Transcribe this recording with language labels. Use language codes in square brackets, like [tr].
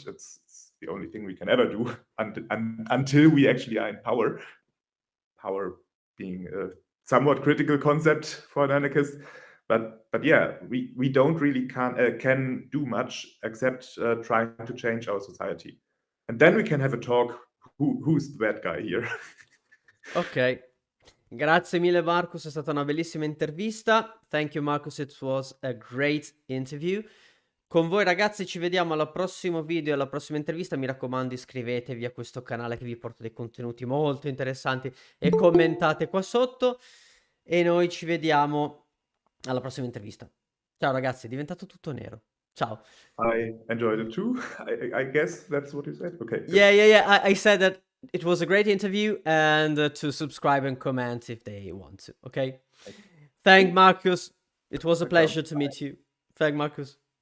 [en] It's the only thing we can ever do until we actually are in power. Power being a somewhat critical concept for an anarchist, but yeah, we don't really can do much except trying to change our society, and then we can have a talk. Who's the bad guy here? [it] Ok, grazie mille Marcus, è stata una bellissima intervista. [en] Thank you Marcus, it was a great interview. [it] Con voi ragazzi ci vediamo al prossimo video, alla prossima intervista. Mi raccomando, iscrivetevi a questo canale che vi porta dei contenuti molto interessanti e commentate qua sotto. E noi ci vediamo alla prossima intervista. Ciao ragazzi, è diventato tutto nero. Ciao. [en] I enjoyed it too. I guess that's what you said. Okay. Good. Yeah. I said that it was a great interview and to subscribe and comment if they want to. Okay. Thank Marcus. It was a pleasure to meet you. Thank Marcus.